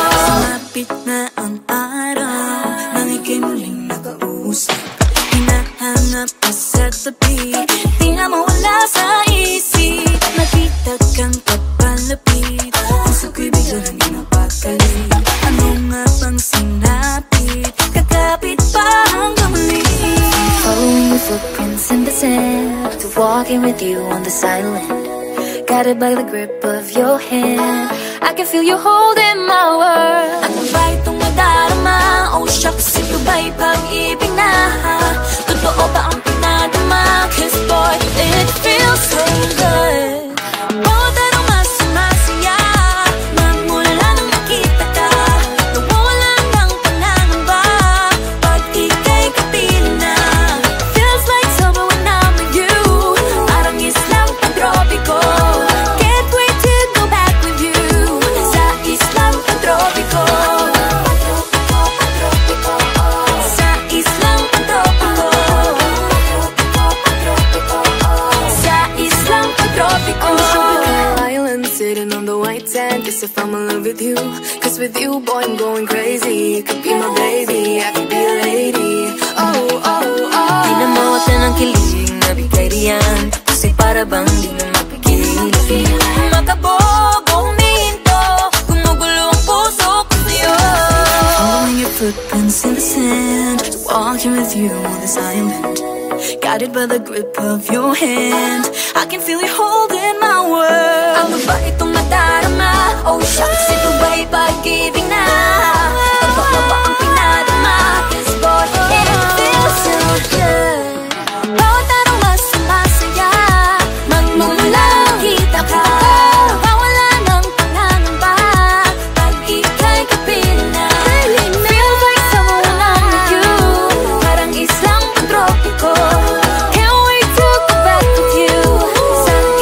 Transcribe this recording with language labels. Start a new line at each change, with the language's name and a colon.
Filipino: Sumapit na ang araw, nang ika'y muling nakausap. Hinahanap ka sa tabi, di na mawala sa isip. Nakita kang kapalapit, puso ko'y bigla lang ginapakali. Ano nga bang sinapit, kakapit pa hanggang muli.
English: Following your footprints in the sand, to walking with you on this island. Guided by the grip of your hand, I can feel you holding my world.
Filipino: Ano ba itong nadarama?
English: Oh shucks,
Filipino: ito ba'y pag-ibig na? Totoo ba ang pinadama?
English: Cause boy, it feels so good.
Filipino: Bawat aroma sumasaya, magmula nang nakita ka. Nawawala ng pangangamba, pag ika'y kapiling na.
English: Feels like summer when I'm with you,
Filipino: parang islang pang-tropiko.
English: Can't wait to go back with you,
Filipino: sa islang pang-tropiko. Sa islang pang-tropiko. Sa islang pang-tropiko.
English: On the tropical island, sitting on the white sand, as if I'm in love with you. Cause with you, boy, I'm going crazy. You could be my baby, I could be a lady. Oh, oh, oh.
Filipino: Di na mawata ng kilig na bigay riyan, kasi para bang di na mapigil. Makabog o huminto, gumugulo ang puso ko sa'yo.
English: Following your footprints in the sand, walking with you on this island. Guided by the grip of your hand, I can feel you holding my world.
Filipino: Ano ba itong nadarama?
English: Oh shucks,
Filipino: ito ba'y pag-ibig na? Totoo ba ang pinadama?
English: Cause boy, it feels so good.
Filipino: Bawat aroma sumasaya, magmumula nakita ka. Nawawala ng pangangamba, pag ika'y kapiling na.
English: Feels like someone I'm with you,
Filipino: parang islang pang-tropiko.
English: Can't wait to go back with you, sa